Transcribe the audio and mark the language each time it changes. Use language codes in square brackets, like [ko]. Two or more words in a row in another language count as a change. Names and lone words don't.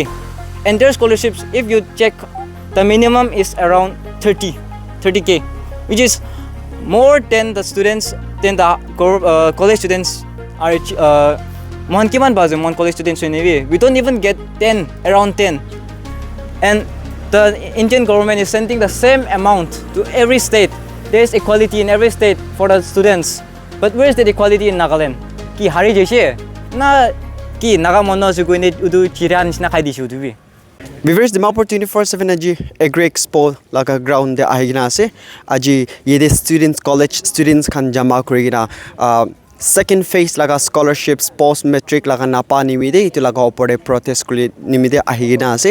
[en] And their scholarships, if you check, the minimum is around 30k, which is more than the students, than the college students are mon college students anyway. We don't even get around 10. And the Indian government is sending the same amount to every state. There is equality in every state for the students. But where is the equality in Nagaland? [nag] Ki hari jeshe na ki Nagamono suguine udu chiran na khai dishu dubi. Viewers, Dimapur 24/7 aji Agri Expo laga ground de ahigina ase. Aji yede students, [en] college students [nag] kan jama kurigina [en] second phase [nag] laga [en] scholarships post matric [nag] laga napa nimide itu laga opore protest kuli nimide ahigina ase.